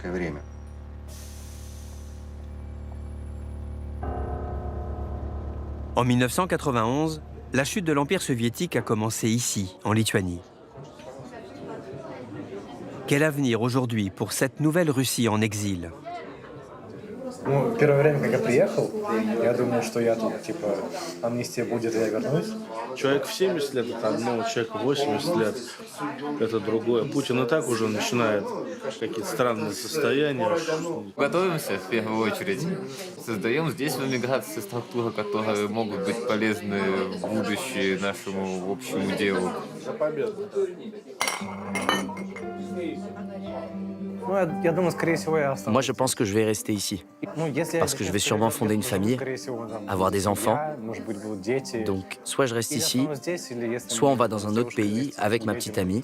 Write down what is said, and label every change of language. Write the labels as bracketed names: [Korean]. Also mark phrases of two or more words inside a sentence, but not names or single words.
[French] En 1991, la chute de l'Empire soviétique a commencé ici, en Lituanie. Quel avenir aujourd'hui pour cette nouvelle Russie en exil? [Russian] Ну, первое время, как я приехал, я думал, что я тут, типа, амнистия будет, я вернусь. Человек в 70 лет — это одно, человек в 80 лет — это другое. Путин и так уже начинает какие-то странные состояния. Готовимся в первую очередь. Создаем здесь в эмиграции структуры, которые могут быть полезны в будущее нашему общему делу. За победу. [French] Moi, je pense que je vais rester ici. Parce que je vais sûrement fonder une famille, avoir des enfants. Donc, soit je reste ici, soit on va dans un autre pays avec ma petite amie.